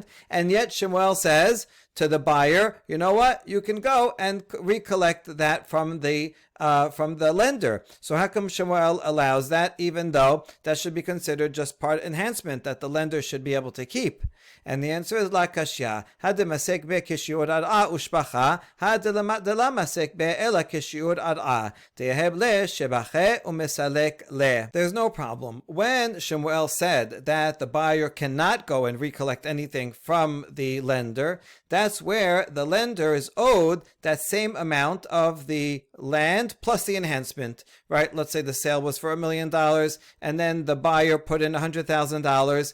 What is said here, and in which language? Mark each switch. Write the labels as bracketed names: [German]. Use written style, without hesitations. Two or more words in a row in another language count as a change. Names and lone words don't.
[English] And yet Shemuel says to the buyer, you know what? You can go and recollect that from the lender. So how come Shemuel allows that, even though that should be considered just part enhancement that the lender should be able to keep? And the answer is [Aramaic] לא קשיא. הא דמסיק בה כשיעור ארעא ושבחא, הא דלא מסיק בה אלא כשיעור ארעא. יהיב ליה שבחא ומסלק ליה. [English] There's no problem. When Shemuel said that the buyer cannot go and recollect anything from the lender, that's where the lender is owed that same amount of the land plus the enhancement, right? Let's say the sale was for $1 million and then the buyer put in $100,000.